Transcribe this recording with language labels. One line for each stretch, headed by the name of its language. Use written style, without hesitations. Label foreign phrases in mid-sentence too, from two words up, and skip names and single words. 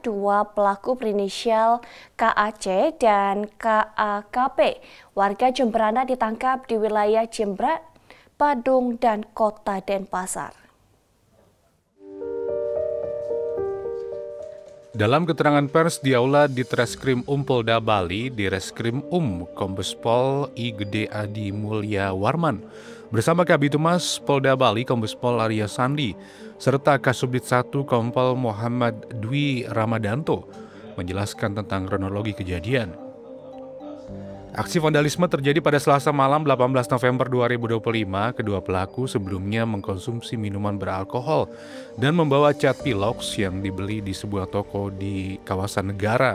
Indonesian: Dua pelaku berinisial KAC dan KAKP warga Jemberana ditangkap di wilayah Jember, Badung, dan Kota Denpasar. Dalam keterangan pers di Aula Ditreskrim Polda Bali, Direskrim Kombes Pol I Gede Adi Mulya Warman bersama Kabitumas Polda Bali Kombes Pol Arya Sandi serta Kasubdit 1 Kompol Muhammad Dwi Ramadanto menjelaskan tentang kronologi kejadian. Aksi vandalisme terjadi pada Selasa malam 18 November 2025. Kedua pelaku sebelumnya mengkonsumsi minuman beralkohol dan membawa cat pilox yang dibeli di sebuah toko di kawasan negara.